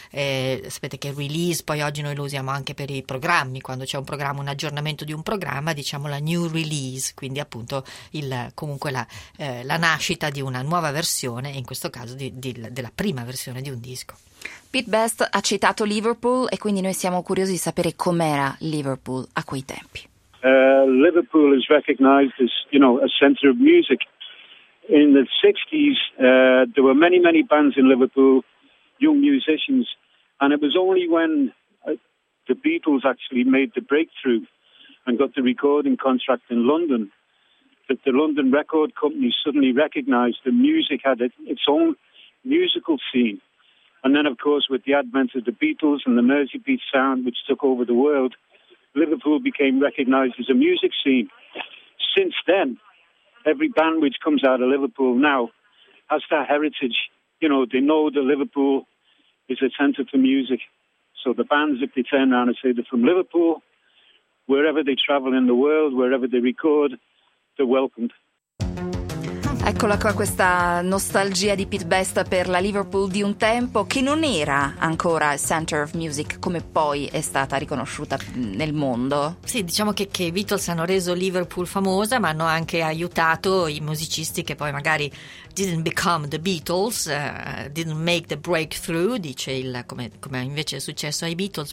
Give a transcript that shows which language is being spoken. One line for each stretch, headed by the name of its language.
Italian: Sapete che release poi oggi noi lo usiamo anche per i programmi, quando c'è un programma, un aggiornamento di un programma, diciamo la new release, quindi appunto la nascita di una nuova versione, in questo caso della prima versione di un disco. Pete Best ha citato Liverpool, e quindi noi siamo curiosi di sapere com'era Liverpool a quei tempi.
English: Liverpool is recognized as, you know, a center of music. In the 60s, there were many, many bands in Liverpool, young musicians, and it was only when the Beatles actually made the breakthrough and got the recording contract in London that the London Record Company suddenly recognized the music had its own musical scene. And then, of course, with the advent of the Beatles and the Merseybeat sound, which took over the world, Liverpool became recognized as a music scene. Since then, every band which comes out of Liverpool now has that heritage. You know, they know that Liverpool is a center for music. So the bands, if they turn around and say they're from Liverpool, wherever they travel in the world, wherever they record, they're welcomed.
Italian: Eccola qua questa nostalgia di Pete Best per la Liverpool di un tempo che non era ancora il Center of Music come poi è stata riconosciuta nel mondo. Sì, diciamo che i Beatles hanno reso Liverpool famosa, ma hanno anche aiutato i musicisti che poi magari
English: didn't become the Beatles, didn't make the breakthrough,
Italian: dice il come invece è successo ai Beatles.